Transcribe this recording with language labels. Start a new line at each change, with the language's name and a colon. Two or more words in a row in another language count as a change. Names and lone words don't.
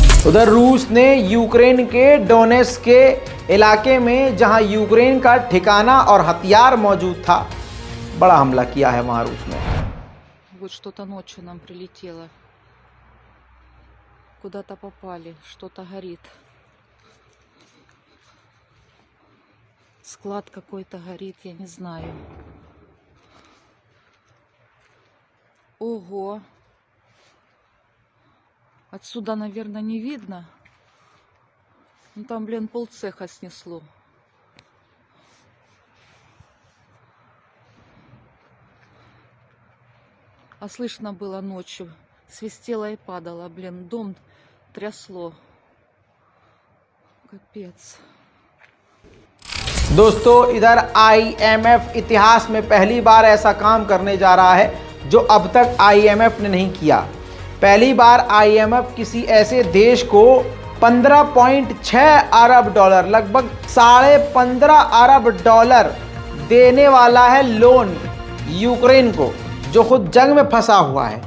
Hindi: उधर रूस ने यूक्रेन के डोनेट्स्क के इलाके में जहां यूक्रेन का ठिकाना और हथियार मौजूद था, बड़ा हमला किया है वहां रूस ने।
Russian: Вот что-то ночью нам прилетело. Куда-то попали, что-то горит. Склад какой-то горит, я не знаю. Ого! Отсюда, наверное, не видно. Ну там, блин, полцеха снесло. А слышно было ночью. Свистело и падало, блин, дом трясло. Капец.
Hindi: दोस्तों, इधर IMF इतिहास में पहली बार ऐसा काम करने जा रहा है जो अब तक IMF ने नहीं किया। पहली बार IMF किसी ऐसे देश को 15.6 अरब डॉलर, लगभग 15.5 अरब डॉलर देने वाला है लोन यूक्रेन को, जो खुद जंग में फंसा हुआ है।